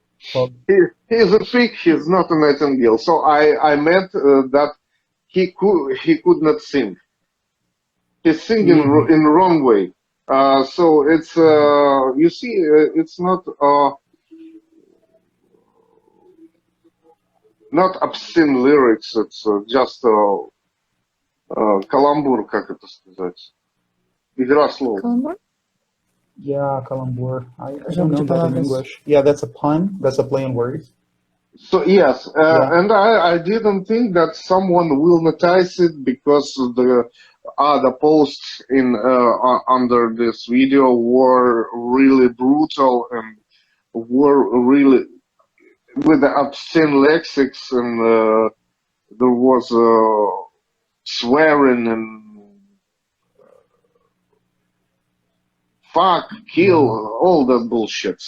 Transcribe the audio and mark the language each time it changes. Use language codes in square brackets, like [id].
[en] He is a pig. He's not a nightingale. So I meant that he could not sing. He's singing in the wrong way. So it's you see, it's not obscene lyrics. It's just [ru] каламбур, как это сказать? Игра слов. [en] Colombo? Yeah, calembour. I don't know that in English. Yeah, that's a pun. That's a play on words. So yes, and I didn't think that someone will notice it because the other posts in under this video were really brutal and were really with the obscene lexics, and there was swearing and fuck, kill, all that bullshit.